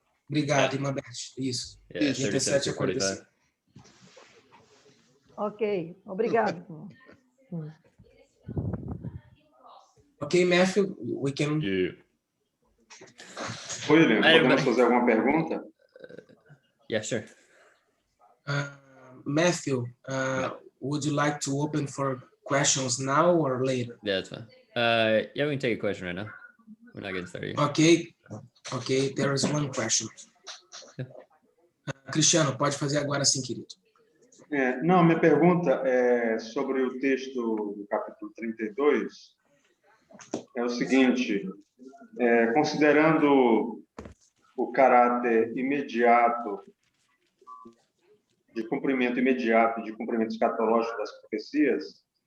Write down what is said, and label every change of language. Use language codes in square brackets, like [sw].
[pt] Obrigado, Imabete. Isso. 37 a 45. Ok, obrigado. [en] Ok, Matthew, we can... [pt] William, podemos fazer alguma pergunta? [en] Yeah, sure. Matthew, would you like to open for questions now or later? Yeah, that's fine. Yeah, we can take a question right now. We're not getting started yet. Okay, there is one question. [pt] Cristiano, pode fazer agora sim, querido. Não, minha pergunta é sobre o texto do capítulo 32. É o seguinte, considerando o caráter imediato, de cumprimento escatológico das profecias,